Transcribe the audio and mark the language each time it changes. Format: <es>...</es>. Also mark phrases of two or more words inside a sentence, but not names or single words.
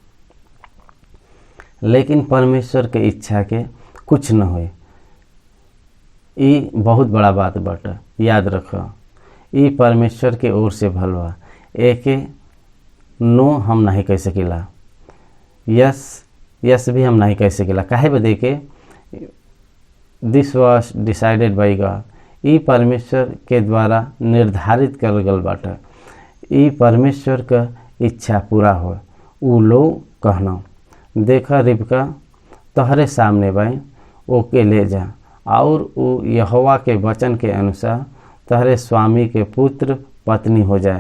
<bho>लेकिन परमेश्वर के इच्छा के कुछ न होए। ये बहुत बड़ा बात बाटे, याद रख। ये परमेश्वर के ओर से भल बा। एके नो हम नहीं कह सकेला, यस भी हम नहीं कह सकेला। काहे बदे के</bho> <en>this was decided by God.</en> <bho>ई परमेश्वर के द्वारा निर्धारित कर गल बाटे। ई परमेश्वर का इच्छा पूरा हो। उ लोग कहना, देखा रिबका तहरे सामने बाई, ओके ले जा और उ यहोवा के वचन के अनुसार तहरे स्वामी के पुत्र पत्नी हो जाए।</bho>